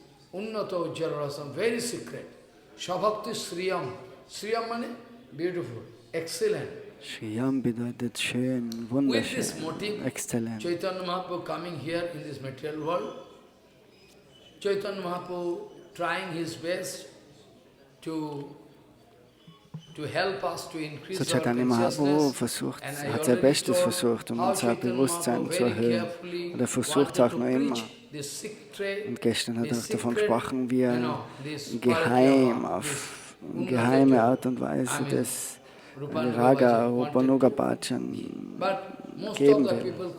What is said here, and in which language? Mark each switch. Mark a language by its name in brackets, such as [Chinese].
[Sanskrit] Unnata Ujjala Rasam, [English] very secret. [Sanskrit] Svabhakti Shriyam. [English] Shriyam means beautiful, excellent. [German] Shriyam bedeutet schön, wunderschön, exzellent. [English] Chaitanya Mahaprabhu coming here in this material world. Chaitanya Mahaprabhu trying his best to help us to increase [German] So Chaitanya Mahaprabhu hat sein Bestes versucht, unser Bewusstsein zu erhöhen. Und er versucht es auch noch immer. Und gestern hat er auch davon gesprochen, wie er auf geheime Art und Weise das Raga Rupanuga Bhajan geben will.